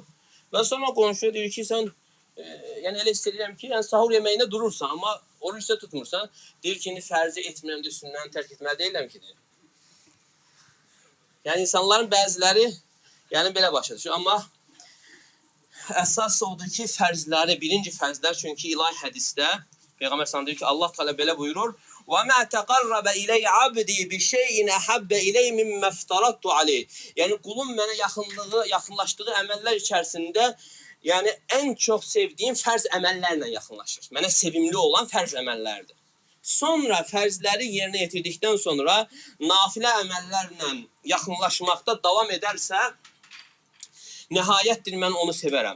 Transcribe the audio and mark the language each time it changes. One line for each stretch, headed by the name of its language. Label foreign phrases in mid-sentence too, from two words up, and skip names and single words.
Azerbaijani: Və sonra qonşuya deyir ki, sən, yəni elə istəyirəm ki, yəni sahur yeməyinə durursan, amma oruç da tutmursan, deyir ki, indi fərzi etmirəm, sünnəni tərk etməli deyiləm ki, deyir. Yəni insanların bəziləri, yəni belə başa düşür, amma əsas odur ki, fərzləri, birinci fərzlər, çünki ilahi hədisdə, Peyğəmbər sallallahu deyir ki, Allah Teala belə buyurur:
Arabic: وَمَا تَقَرَّبَ إِلَيْ عَبْدِي بِشَيْءٍ أَحَبَّ إِلَيْ مِمَّا افْتَرَضْتُ عَلَيْهِ.
Azerbaijani: Yəni qulun mənə yaxınlaşdığı əməllər içərisində, yəni ən çox sevdiyim fərz əməllərlə yaxınlaşır. Mənə sevimli olan fərz əməllərdir. Sonra fərzləri yerinə yetirdikdən sonra nafilə əməllərlə yaxınlaşmaqda davam edərsə, nəhayətdir mən onu sevərəm.